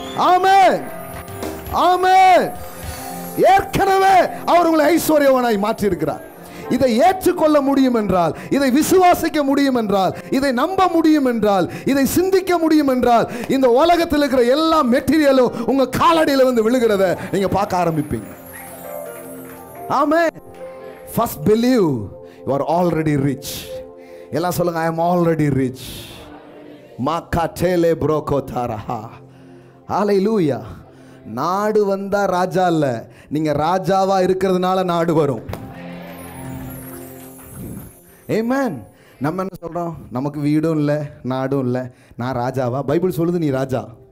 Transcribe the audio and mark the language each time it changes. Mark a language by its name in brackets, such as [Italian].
[Tamil] ஆமென் ஆமென். ஏற்கனவே அவர் உங்களை ஐஸ்வர்யவானாய் மாற்றி இருக்கிறார். இதை ஏற்றுக்கொள்ள முடியும் என்றால், இதை விசுவாசிக்க முடியும் என்றால், இதை நம்ப முடியும் என்றால், இதை சிந்திக்க முடியும் என்றால், இந்த உலகத்தில் இருக்கிற எல்லா மெட்டீரியலும் உங்க காலடியில் வந்து விழுகிறத நீங்க பார்க்க ஆரம்பிப்பீங்க. ஆமென். [English] First believe you are already rich. [Tamil] எல்லாம் சொல்லுங்க, [English] I am already rich. Makatele brokotaraha. Hallelujah. [Tamil] நாடு வந்தா ராஜா இல்ல, நீங்க ராஜாவா இருக்கிறதுனால நாடு வரும். ஆமென். நம்ம என்ன சொல்றோம்? நமக்கு வீடும் இல்லை, நாடும் இல்லை, நான் ராஜாவா? பைபிள் சொல்லுது நீ ராஜா.